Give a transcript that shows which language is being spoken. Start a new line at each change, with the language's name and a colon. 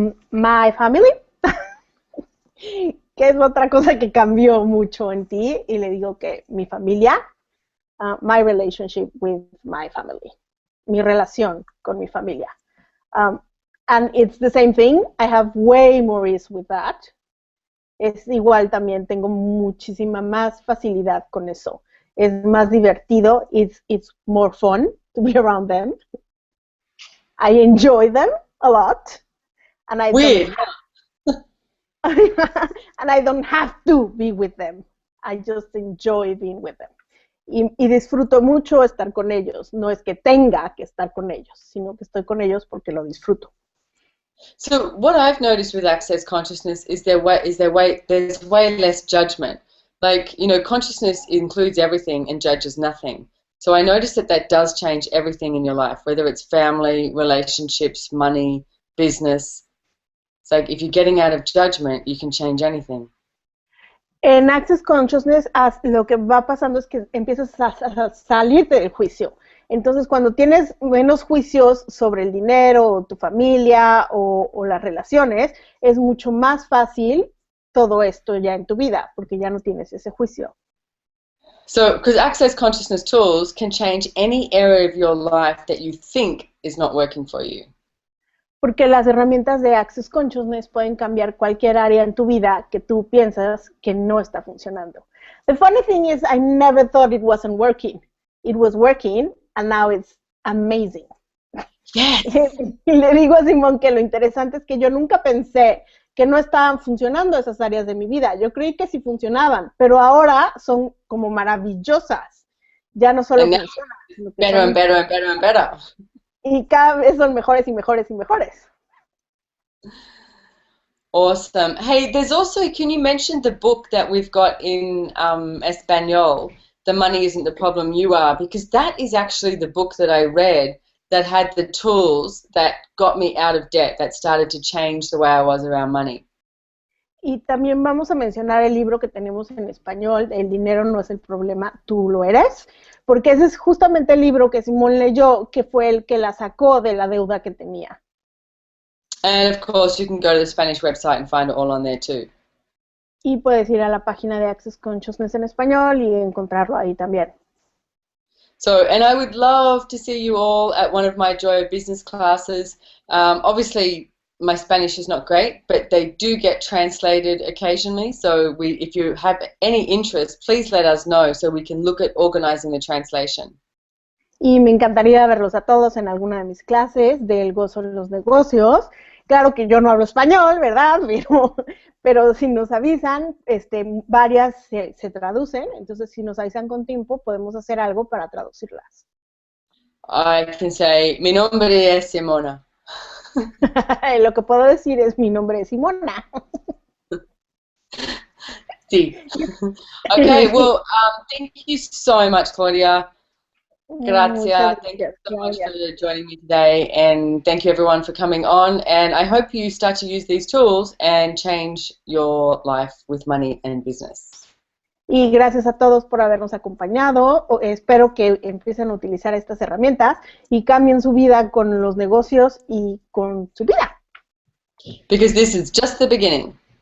English: My family,
Spanish: que es otra cosa que cambió mucho en ti, y le digo que mi familia,
English: my relationship with my family,
Spanish: mi relación con mi familia.
English: And it's the same thing, I have way more ease with that.
Spanish: Es igual también, tengo muchísima más facilidad con eso. Es más divertido,
English: it's more fun to be around them. I enjoy them a lot. And I Weird. and I don't have to be with them. I just enjoy being with them.
Spanish: Y disfruto mucho estar con ellos. No es que tenga que estar con ellos, sino que estoy con ellos porque lo disfruto.
English: So what I've noticed with Access Consciousness is there's way less judgment. Like, consciousness includes everything and judges nothing. So I noticed that does change everything in your life, whether it's family, relationships, money, business. It's like if you're getting out of judgment, you can change anything.
Spanish: En Access Consciousness, lo que va pasando es que empiezas a salir del juicio. Entonces, cuando tienes menos juicios sobre el dinero, o tu familia, o las relaciones, es mucho más fácil todo esto ya en tu vida, porque ya no tienes ese juicio.
English: So, because Access Consciousness tools can change any area of your life that you think is not working for you.
Spanish: Porque las herramientas de Access Consciousness pueden cambiar cualquier área en tu vida que tú piensas que no está funcionando.
English: The funny thing is, I never thought it wasn't working. It was working, and now it's amazing. Yes.
Spanish: Y le digo a Simón que lo interesante es que yo nunca pensé que no estaban funcionando esas áreas de mi vida. Yo creí que sí funcionaban, pero ahora son como maravillosas. Ya no solo funcionan, sino que
English: better and better and better and better.
Spanish: Y cada vez son mejores y mejores y mejores.
English: Awesome. Hey, there's also, can you mention the book that we've got in Espanol, The Money Isn't the Problem, You Are, because that is actually the book that I read that had the tools that got me out of debt, that started to change the way I was around money.
Spanish: Y también vamos a mencionar el libro que tenemos en español, El dinero no es el problema, tú lo eres, porque ese es justamente el libro que Simón leyó, que fue el que la sacó de la deuda que tenía.
English: And of course you can go to the Spanish website and find it all on there too.
Spanish: Y puedes ir a la página de Access Consciousness en español y encontrarlo ahí también.
English: So, and I would love to see you all at one of my Joy of Business classes. Obviously, my Spanish is not great, but they do get translated occasionally. So if you have any interest, please let us know so we can look at organizing the translation.
Spanish: Y me encantaría verlos a todos en alguna de mis clases del gozo de los negocios. Claro que yo no hablo español, ¿verdad? Pero si nos avisan, varias se traducen, entonces si nos avisan con tiempo, podemos hacer algo para traducirlas.
English: I can say,
Spanish: mi nombre es Simona. Lo que puedo decir es, mi nombre es Simona. Sí.
English: Okay, well, thank you so much, Claudia.
Spanish: Gracias.
English: Thank you so much for joining me today, and thank you everyone for coming on, and I hope you start to use these tools and change your life with money and business.
Spanish: Y gracias a todos por habernos acompañado. Espero que empiecen a utilizar estas herramientas y cambien su vida con los negocios y con su vida.
English: Because this is just the beginning.